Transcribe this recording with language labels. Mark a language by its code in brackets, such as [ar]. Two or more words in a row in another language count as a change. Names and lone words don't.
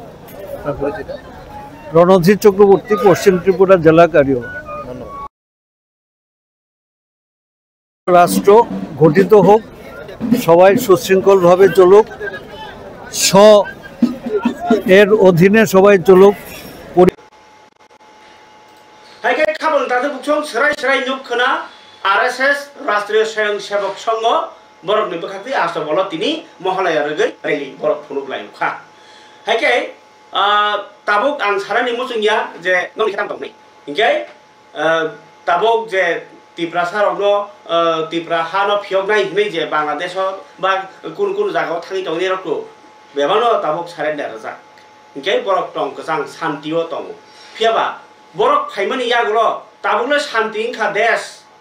[bn] রণধীর চক্রবর্তী পশ্চিম ত্রিপুরা জেলা কার্যালয় রাষ্ট্র গঠিত হোক সবাই সুশৃঙ্খলভাবে চলুক এর অধীনে সবাই চলুক [trp] हायके खाबल दादो बुक्सं सराय सराय नुखना आरएसएस राष्ट्रीय स्वयंसेवक संघ बरकनि बखाखै आस्तबल तिनि महालया रगै रैलि बरक फुनुब्लाय खा हायके ताबुक आं सारानि मुसुंगिया जे नंनि खाम दंनै हिंके ताबुक जे तिप्रासारावनो तिप्रा हानो फियगनाय हिनै जे बांलादेश बा कुन कुन जागायाव थाङै दंनि रकु बेबानो ताबुक सारेन्डार जा हिंके बरक दं गोजां शान्तियो दं फियाबा बरक फाइमानि यागुलो ताबुकनो शान्ति इंखा देश